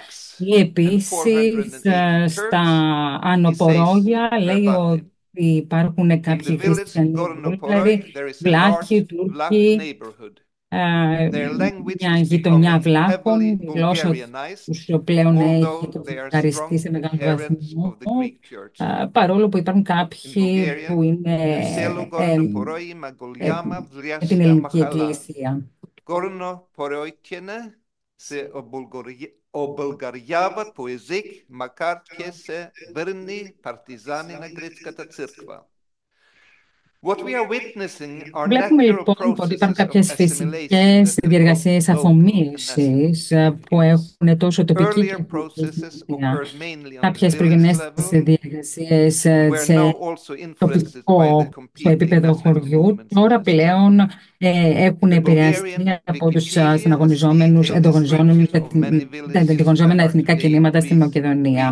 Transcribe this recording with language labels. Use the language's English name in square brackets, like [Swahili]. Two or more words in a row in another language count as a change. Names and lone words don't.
[Greek] Ή επίσης στα Ανοπορόγια λέει ότι υπάρχουν κάποιοι χριστιανοί Βούλγαροι, Βλάχοι, Τούρκοι, μια γειτονιά βλάχων, η γλώσσα τους πλέον έχει βουλγαριστεί σε μεγάλο βαθμό, παρόλο που υπάρχουν κάποιοι που είναι με την ελληνική εκκλησία. [Bulgarian] Обългаряват по език, макар че са верни партизани на гръцката църква. [Greek] Βλέπουμε λοιπόν ότι υπάρχουν κάποιες φυσικές διεργασίες αφομοίωσης που έχουν τόσο τοπική και κοινωνία. Κάποιες προγενέστερες διεργασίες σε τοπικό στο επίπεδο χωριού τώρα πλέον έχουν επηρεαστεί από τους ανταγωνιζόμενα εθνικά κινήματα στη Μακεδονία.